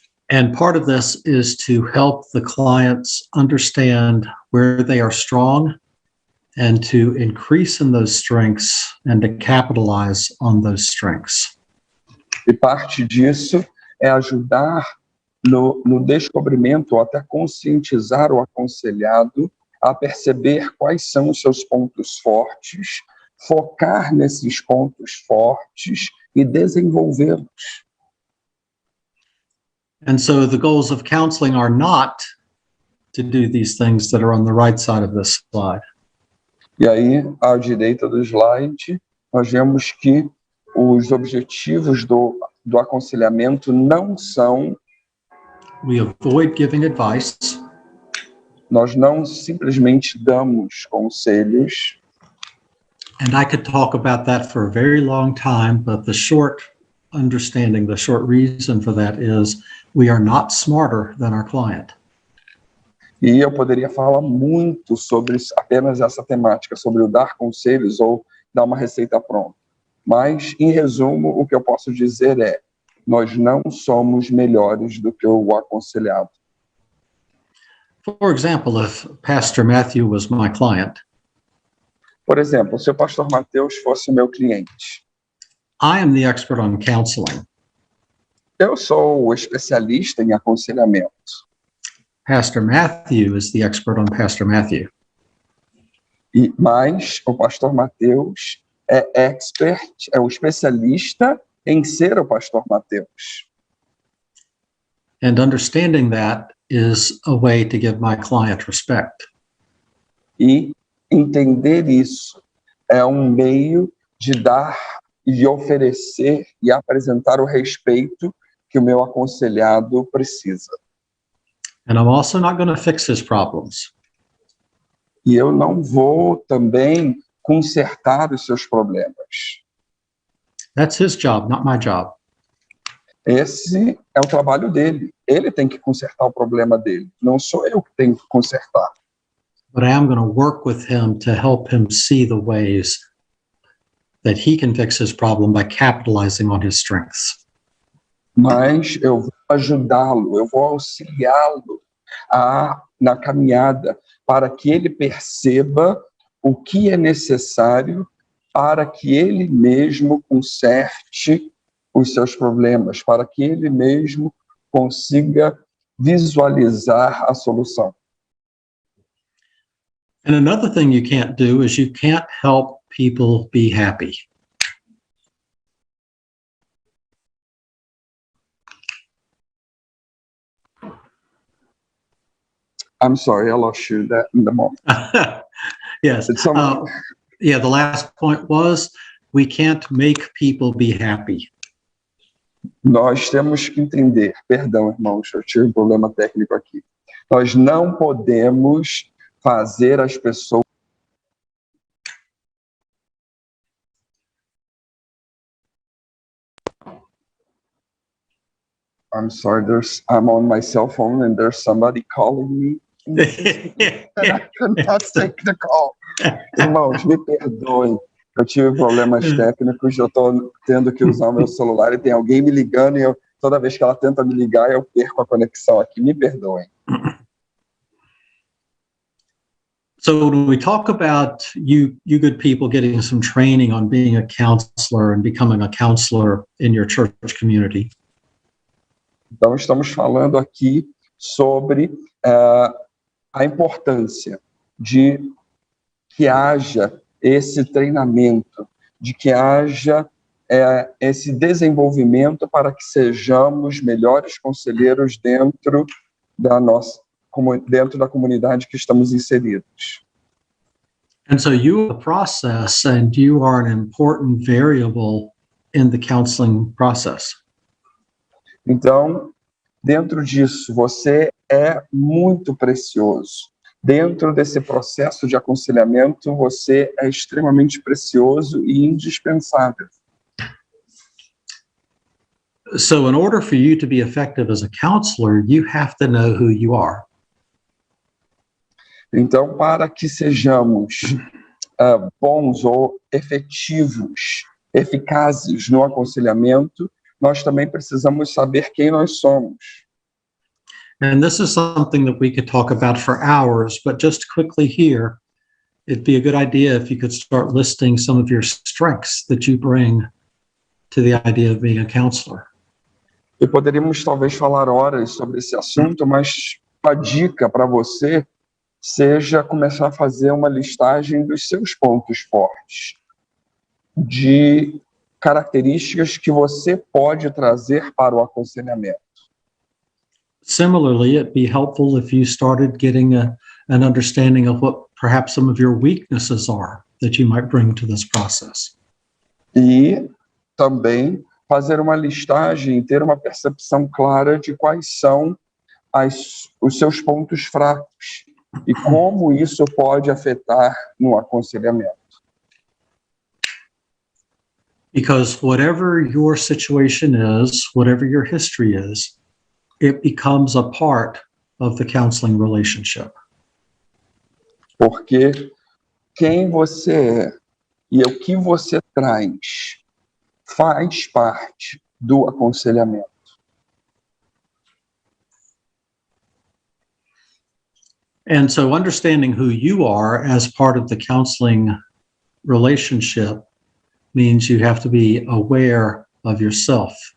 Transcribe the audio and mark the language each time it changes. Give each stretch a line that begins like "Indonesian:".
English: And part of this is to help the clients understand where they are strong and to increase in those strengths and to capitalize on those strengths.
Portuguese: E parte disso é ajudar no descobrimento, ou até conscientizar o aconselhado a perceber quais são os seus pontos fortes, focar nesses pontos fortes e desenvolvê-los.
English: And so the goals of counseling are not to do these things that are on the right side of this slide.
Portuguese: E aí, à direita do slide, nós vemos que os objetivos do aconselhamento não são...
English: We avoid giving advice.
Portuguese: Nós não simplesmente damos conselhos.
English: And I could talk about that for a very long time, but the short understanding, the short reason for that is we are not smarter than our client.
Portuguese: E eu poderia falar muito sobre apenas essa temática, sobre o dar conselhos ou dar uma receita pronta. Mas, em resumo, o que eu posso dizer é: nós não somos melhores do que o aconselhado.
English: For example, if Pastor Matthew was my client,
Portuguese: por exemplo, se o pastor Mateus fosse meu cliente,
English: I am the expert on counseling.
Portuguese: Eu sou o especialista em aconselhamento.
English: Pastor Matthew is the expert on Pastor Matthew.
Portuguese: Mas o pastor Mateus é o especialista em ser o pastor Mateus.
English: And understanding that is a way to give my client respect.
Portuguese: E entender isso é um meio de dar e oferecer e apresentar o respeito que o meu aconselhado precisa.
English: And I'm also not going to fix his problems.
Portuguese: E eu não vou também consertar os seus problemas.
English: That's his job, not my job.
Portuguese: Esse é o trabalho dele. Ele tem que consertar o problema dele. Não sou eu que tenho que consertar.
English: But I am going to work with him to help him see the ways that he can fix his problem by capitalizing on his strengths.
Portuguese: Mas eu vou ajudá-lo, eu vou auxiliá-lo na caminhada para que ele perceba o que é necessário para que ele mesmo conserte os seus problemas, para que ele mesmo consiga visualizar a solução.
English: And another thing you can't do is you can't help people be happy. I'm sorry, I lost you that in the moment. Yes. It's some- Yeah, the last point was, we can't make people be happy.
Portuguese: Nós temos que entender, perdão, irmãos, eu tive um problema técnico aqui. Nós não podemos fazer as pessoas.
English: I'm sorry, I'm on my cell phone and there's somebody calling me. And I cannot take the call.
Portuguese: Irmãos, me perdoem. Eu tive problemas técnicos, eu estou tendo que usar o meu celular e tem alguém me ligando e toda vez que ela tenta me ligar, eu perco a conexão aqui. Me perdoem.
English: So when we talk about you good people getting some training on being a counselor and becoming a counselor in your church community.
Portuguese: Então, estamos falando aqui sobre a importância de que haja esse treinamento, de que haja esse desenvolvimento para que sejamos melhores conselheiros dentro da comunidade que estamos inseridos.
English: And so you are the process, and you are an important variable in the counseling process.
Portuguese: Então, dentro disso, você é muito precioso. Dentro desse processo de aconselhamento, você é extremamente precioso e indispensável.
English: So in order for you to be effective as a counselor, you have to know who you are.
Portuguese: Então, para que sejamos bons ou efetivos, eficazes no aconselhamento, nós também precisamos saber quem nós somos.
English: And this is something that we could talk about for hours, but just quickly here, it'd be a good idea if you could start listing some of your strengths that you bring to the idea of being a counselor.
Portuguese: E poderíamos talvez falar horas sobre esse assunto, mas uma dica para você seja começar a fazer uma listagem dos seus pontos fortes, de características que você pode trazer para o aconselhamento.
English: Similarly, it'd be helpful if you started getting an understanding of what perhaps some of your weaknesses are that you might bring to this process.
Portuguese: E também fazer uma listagem, ter uma percepção clara de quais são os seus pontos fracos e como isso pode afetar no aconselhamento.
English: Because whatever your situation is, whatever your history is, it becomes a part of the counseling relationship.
Portuguese: Porque quem você é e o que você traz faz parte do aconselhamento.
English: And so understanding who you are as part of the counseling relationship means you have to be aware of yourself.